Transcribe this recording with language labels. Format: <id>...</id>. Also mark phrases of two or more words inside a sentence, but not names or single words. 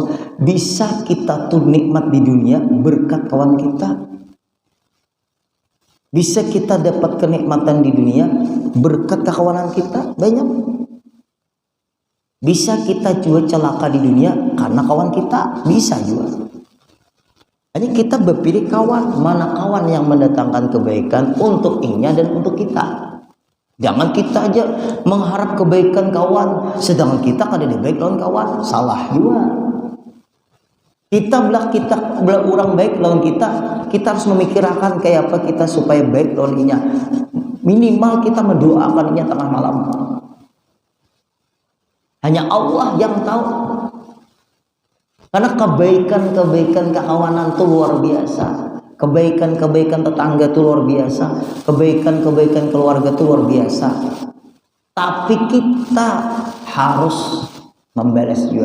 <id>Bisa kita tuh nikmat di dunia berkat kawan kita. Bisa kita dapat kenikmatan di dunia berkat kekawanan kita. Banyak. Bisa kita juga celaka di dunia karena kawan kita. Bisa juga. Hanya kita berpilih kawan. Mana kawan yang mendatangkan kebaikan untuk inya dan untuk kita.</id> <bjn>Jangan kita aja mengharap kebaikan kawan, sedangkan kita kada ada baik lawan kawan, salah juga. Kita belah orang baik lawan kita harus memikirkan kayak apa kita supaya baik lawan inya.</bjn> <id>Minimal kita mendoakan inya tengah malam. Hanya Allah yang tahu. Karena kebaikan kekawanan itu luar biasa. Kebaikan tetangga itu luar biasa. Kebaikan keluarga itu luar biasa. Tapi kita harus membalas juga.</id>